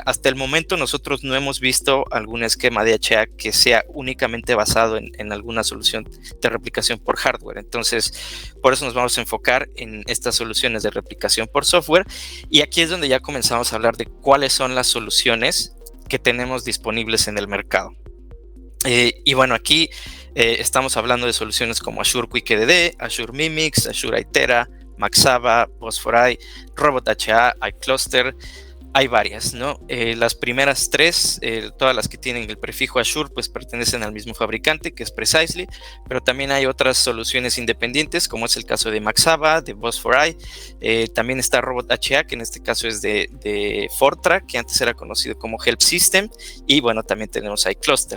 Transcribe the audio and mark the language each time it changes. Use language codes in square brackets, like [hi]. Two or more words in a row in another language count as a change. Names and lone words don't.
[es] Hasta el momento nosotros no hemos visto algún esquema de HA que sea únicamente basado en alguna solución de replicación por hardware. Entonces, por eso nos vamos a enfocar en estas soluciones de replicación por software, y aquí es donde ya comenzamos a hablar de cuáles son las soluciones que tenemos disponibles en el mercado. Y bueno, aquí estamos hablando de soluciones como Azure QuickEDD, Azure Mimix, Azure Itera, Maxava, Boss4i, RobotHA, iCluster. Hay varias, ¿no? Las primeras tres, todas las que tienen el prefijo Azure, pues pertenecen al mismo fabricante, que es Precisely, pero también hay otras soluciones independientes, como es el caso de Maxava, de Boss4i. También está RobotHA, que en este caso es de Fortran, que antes era conocido como Help System, y bueno, también tenemos iCluster.